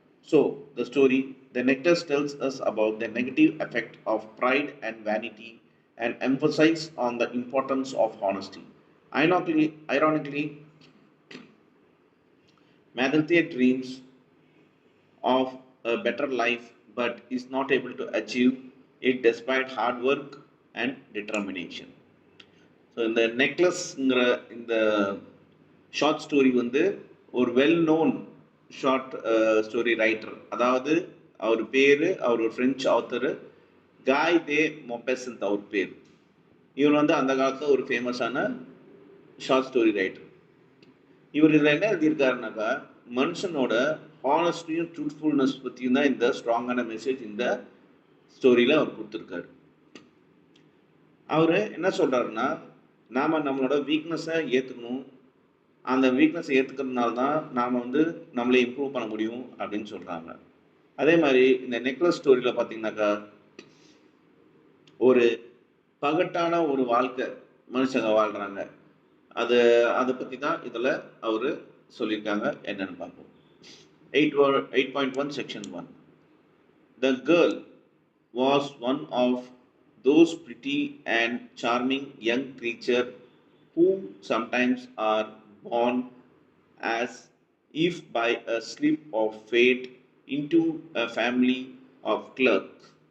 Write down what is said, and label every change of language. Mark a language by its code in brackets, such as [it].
[en] So, the story, The Nectar, tells us about the negative effect of pride and vanity and emphasize on the importance of honesty. Ironically, Magalthea dreams of a better life but is not able to achieve it despite hard work and determination. [ta] So இந்த நெக்லஸ்ங்கிற இந்த short story வந்து ஒரு well known short story writer, அதாவது அவர் ஒரு French author, காய் தே மொபெசன்த் அவர் பேர். இவர் வந்து அந்த காலத்தில் ஒரு ஃபேமஸான ஷார்ட் ஸ்டோரி ரைட்டர். இவர் இதில் என்ன எழுதியிருக்காருனாக்கா, மனுஷனோட ஹானஸ்டியும் ட்ரூத்ஃபுல்னஸ் பற்றியும் தான் இந்த ஸ்ட்ராங்கான மெசேஜ் இந்த ஸ்டோரியில் அவர் கொடுத்துருக்காரு. அவர் என்ன சொல்கிறாருன்னா, நாம் நம்மளோட வீக்னஸை ஏற்றுக்கணும், அந்த வீக்னஸை ஏற்றுக்கிறதுனால தான் நாம் வந்து நம்மளை இம்ப்ரூவ் பண்ண முடியும் அப்படின்னு சொல்கிறாங்க. அதே மாதிரி இந்த நெக்லஸ் ஸ்டோரியில் பார்த்தீங்கன்னாக்கா, ஒரு பகட்டான ஒரு வாழ்க்கை மனுஷங்க வாழ்கிறாங்க. அதை பற்றி தான் இதில் அவர் சொல்லியிருக்காங்க. என்னன்னு பார்ப்போம். 8.1 Section 1. [en] The girl was one of those pretty and charming young creatures who sometimes are born as if by a slip of fate into a family of clerks.